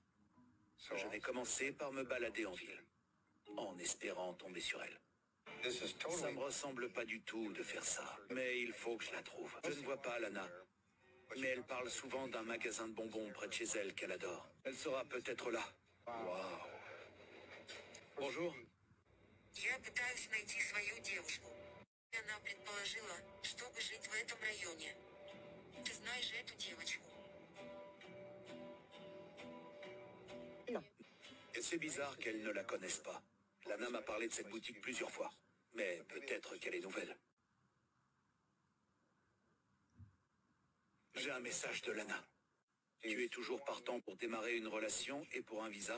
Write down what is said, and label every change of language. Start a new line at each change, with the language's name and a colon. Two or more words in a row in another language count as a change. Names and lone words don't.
French: Je vais commencer par me balader en ville, en espérant tomber sur elle. Ça me ressemble pas du tout de faire ça, mais il faut que je la trouve. Je ne vois pas Lana, mais elle parle souvent d'un magasin de bonbons près de chez elle qu'elle adore. Elle sera peut-être là. Waouh. Bonjour.
Russian: Я пытаюсь найти свою девушку. Она предположила, чтобы жить в этом районе. Ты знаешь эту девочку?
French: Non. C'est bizarre qu'elle ne la connaisse pas. Lana m'a parlé de cette boutique plusieurs fois. Mais peut-être qu'elle est nouvelle. J'ai un message de Lana. Tu es toujours partant pour démarrer une relation et pour un visa?